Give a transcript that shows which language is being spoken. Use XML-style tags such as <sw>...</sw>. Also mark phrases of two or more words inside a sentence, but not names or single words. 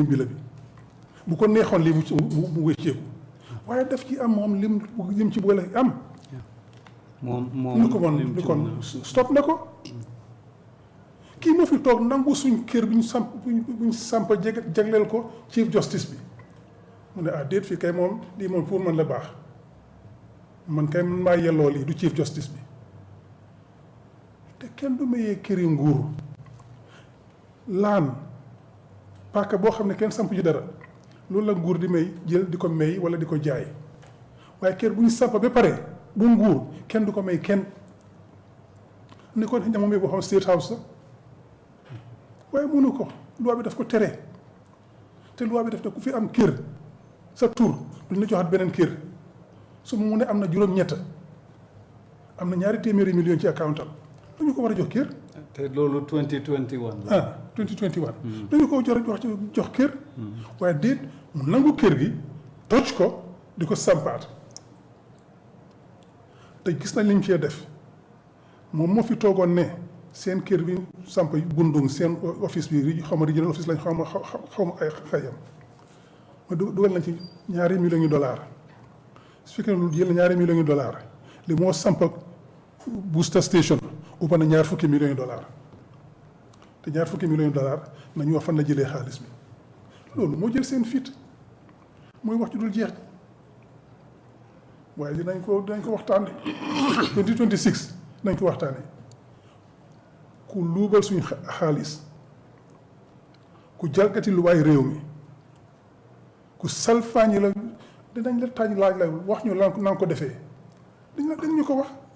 <wo>bi la bi bu ko neexoon lii mu wécceeku waaye daf ci am moom lim ci boole am moom ni ko moom ni kon stop na ko kii moo fi toog nangu suñ kër buñ samp jagleel ko</wo> <en>chief justice</en> <wo>bi mu ne déet fii kay moom lii moom pour man la baax man kay man maa yelloo lii du</wo> <en>chief justice</en> <wo>bi te kenn du mayee këri nguur laan paaka boo xam ne kenn samp ci dara loolu la nguur di may jël di ko may wala di ko jaay waaye kër bu ñu samp ba pare bu nguur kenn du ko may kenn ne ko ña moom boo xam</wo> <en>state house</en> <wo>la waaye mënu ko loi bi daf ko tere te loi bi daf ne ku fi am kër sa tur duñ la joxaat beneen kër su mu ne am na juróom-ñett am na 200 millions ci account am dañu ko war a jox kër. te loolu 2021 la. 2021. dañu ko jox kër. waaye déet mu nangu kër gi toj ko di ko sampaat te gis nañ li ñu cee def moom moo fi toogoon ne seen kër bi samp bundung seen office bi xaw ma regional office lañ xaw ma ay xayam ma dugal nañ ci $2 millions su fekkee ne lu jël $2 millions li moo samp</wo> <en>booster station</en> <wo>ubba na $20 millions te $20 millions nañu wax fan la jëlee xaalis bi loolu moo jël seen fit mooy wax ci dul jeex waaye dinañ ko waxtaane 2026 nañ ko waxtaane ku luubal suñu xaalis ku jalgati lu waay réew mi ku salfaañi la dinañ la taaj laaj la wax ñu lan ko defee dañ ñu ko wax</wo>